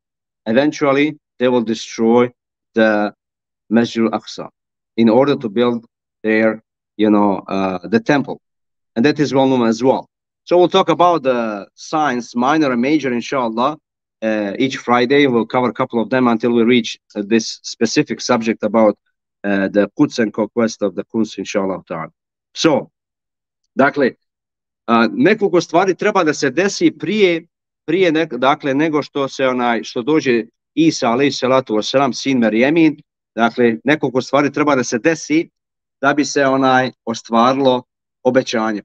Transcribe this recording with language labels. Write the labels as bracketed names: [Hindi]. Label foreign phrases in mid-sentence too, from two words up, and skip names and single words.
[English] Eventually, they will destroy the Masdzidul Aksa in order to build their, you know, the temple. And that is well known as well. So we'll talk about the signs, minor and major, inshallah. Each Friday, we'll cover a couple of them until we reach this specific subject about the Quds and conquest of the Quds, [Arabic] إن شاء الله تعالى. [English] So, [Bosnian] dakle, nekoliko stvari treba da se desi prije dakle, nego što se što dođe Isa [Arabic] عليه الصلاة والسلام, [Bosnian] sin Merjemin. Dakle, nekoliko stvari treba da se desi da bi se ostvarilo obećanje.